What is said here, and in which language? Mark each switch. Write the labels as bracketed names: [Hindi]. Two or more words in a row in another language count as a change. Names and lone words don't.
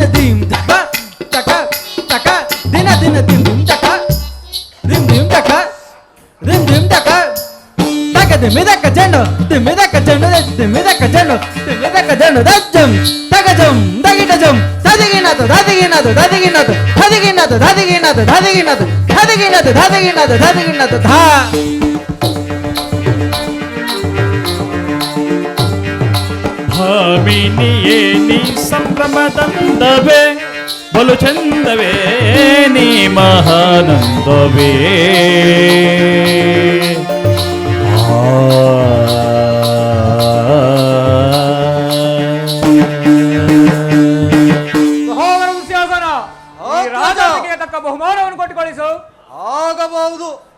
[Kannada] ಧೀಂ ತಕ ತಕ ತಕ ದಿನ ದಿನ ಧೀಂ ತಕ ಧಿಂ ಧಿಂ ತಕ ಧಿಂ ಧಿಂ ತಕ ತಕ ದಿಮಿದಕ ಜಂಡು ದಿಮಿದಕ ಜಂಡು ದಿಮಿದಕ ಜಂಡು ದಿಮಿದಕ ಜಂಡು ದಜ್ಜಂ ತಗಜಂ ದಗಿಟಜಂ ತದಿಗಿನದು ದದಿಗಿನದು ದದಿಗಿನದು ತದಿಗಿನದು ದದಿಗಿನದು ದದಿಗಿನದು ತದಿಗಿನದು ದದಿಗಿನದು ದದಿಗಿನದು ಧಾ ಭಾಮಿನಿಯೇ ನೀ ಸಂಭ್ರಮದಂದವೇ ಬಲು ಚಂದವೇ ನೀ ಮಹಾನಂದವೇ ಸಹೋದರ ದುಶ್ಯಾಸನ, ಈ ರಾಜನಿಗೆ ತಕ್ಕ ಬಹುಮಾನವನ್ನು ಕೊಟ್ಟು ಕಳಿಸು. ಆಗಬಹುದು.